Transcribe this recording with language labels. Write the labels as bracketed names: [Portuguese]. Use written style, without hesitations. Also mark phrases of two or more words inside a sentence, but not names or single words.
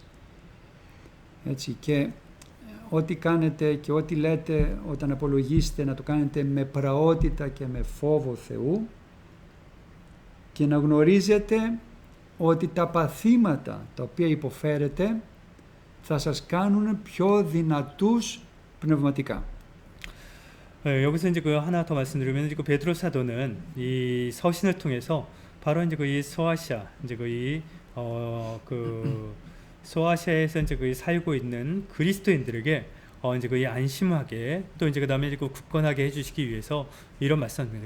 [Greek] Έτσι, και ό,τι κάνετε και ό,τι λέτε όταν απολογίσετε να το κάνετε με πραότητα και με φόβο Θεού και να γνωρίζετε ότι τα παθήματα τα οποία υποφέρετε θα σας κάνουν πιο δυνατούς πνευματικά. [Korean] 여기서 이제 그 하나 더 말씀드리면 이제 그 베드로 사도는 이 서신을 통해서 바로 이제 그 이 소아시아 이제 그 소아시아에서 이제 그 살고 있는 그리스도인들에게 이제 그 안심하게 또 이제 그다음에 그 굳건하게 해주시기 위해서 이런 말씀입니다.